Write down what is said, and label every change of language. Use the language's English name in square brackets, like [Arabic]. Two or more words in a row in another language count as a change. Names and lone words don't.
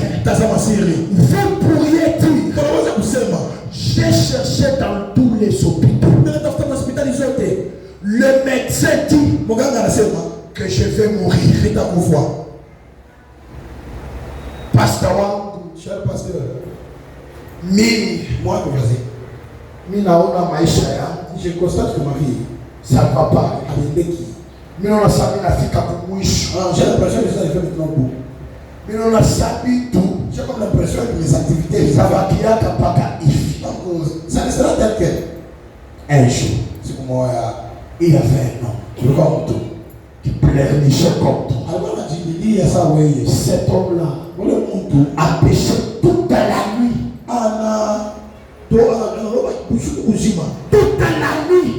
[French] Vous pourriez dire, j'ai cherché dans tous les hôpitaux. Le médecin dit que je vais mourir. Pasteur, cher pasteur, moi [Swahili] naona maisha yangu, [French] je constate que ma vie ça ne va pas. [Swahili] Mimi naona sasa nafika kumwisho. [French] J'ai l'impression que ça fait maintenant beaucoup. [Swahili] Mimi naona sasa tu, [French] j'ai comme l'impression que mes activités ça va [Swahili] kiaka paka hivi. [French] Donc ça ne sera tel quel. Un jour, il y avait un homme qui pleurnichait comme toi. Cet homme-là a péché toute la nuit. Toute la nuit.